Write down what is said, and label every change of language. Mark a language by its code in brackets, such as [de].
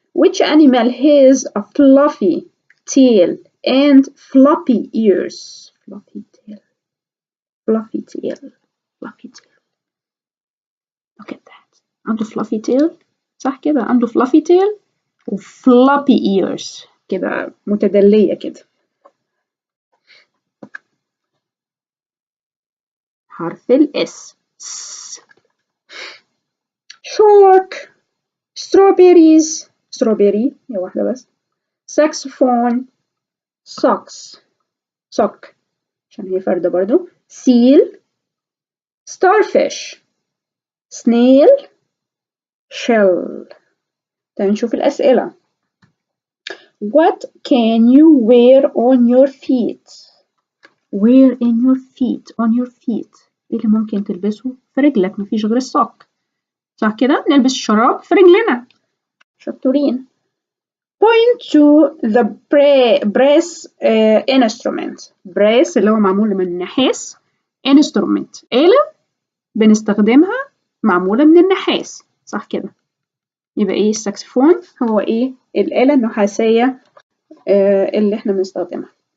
[en] Which animal has a fluffy tail and floppy ears? Fluffy tail. Fluffy tail. Fluffy tail. Look at that. [ar] عنده [en] fluffy tail. [ar] صح كده، عنده [en] fluffy tail [ar] و [en] floppy ears [ar] كده متدلية كده. حرف الاس. [en] shark. strawberries. [ar] strawberry هي واحدة بس. [en] saxophone. socks. [ar] sock عشان هي فردة برضو. [en] seal. starfish. snail. shell. [ar] تعالوا نشوف الأسئلة. [en] What can you wear on your feet? Wear in your feet, on your feet. [ar] ايه اللي ممكن تلبسه في رجلك؟ مفيش غير الصك. صح كده؟ نلبس الشراب في رجلنا. شطورين. [en] Point to the brass instrument. [ar] brass اللي هو معمول من النحاس. instrument آلة بنستخدمها معمولة من النحاس. صح كده؟ يبقى ايه الساكسفون هو ايه الآلة النحاسية اللي احنا بنستخدمها.